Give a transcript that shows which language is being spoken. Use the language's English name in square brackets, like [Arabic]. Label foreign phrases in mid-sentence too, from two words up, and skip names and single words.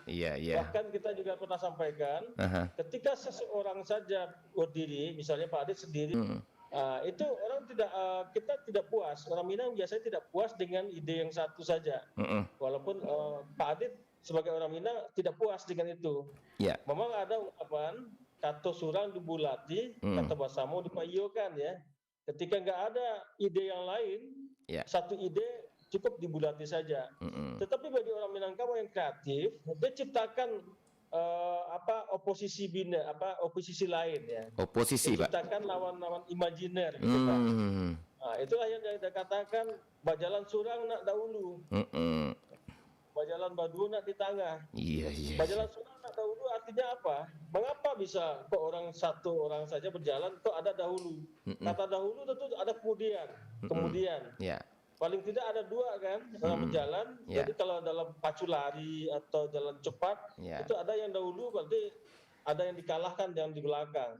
[Indonesian] Bahkan kita juga pernah sampaikan, ketika seseorang saja berdiri, misalnya Pak Adit sendiri, itu orang kita tidak puas. Orang Minang biasanya tidak puas dengan ide yang satu saja. Walaupun Pak Adit sebagai orang Minang tidak puas dengan itu. Memang ada ungkapan [Minangkabau] kato surang dibulati, kata basamo dipayokan [Indonesian] ya. Ketika nggak ada ide yang lain, satu ide cukup dibulati saja. Tetapi bagi orang Minangkabau yang kreatif, dia ciptakan oposisi lain ya. Oposisi Pak. Ciptakan lawan-lawan imajiner gitu Pak. Nah, itulah yang dia katakan [Minangkabau] bajalan surang nak dahulu. Bajalan Baduo nak di tengah. Bajalan surang nak dahulu [Indonesian] artinya apa? Mengapa bisa kok satu orang saja berjalan kok ada dahulu? Kata dahulu tentu ada kemudian. Paling tidak ada dua kan orang berjalan. Jadi kalau dalam pacu lari atau jalan cepat itu ada yang dahulu, berarti ada yang dikalahkan yang di belakang.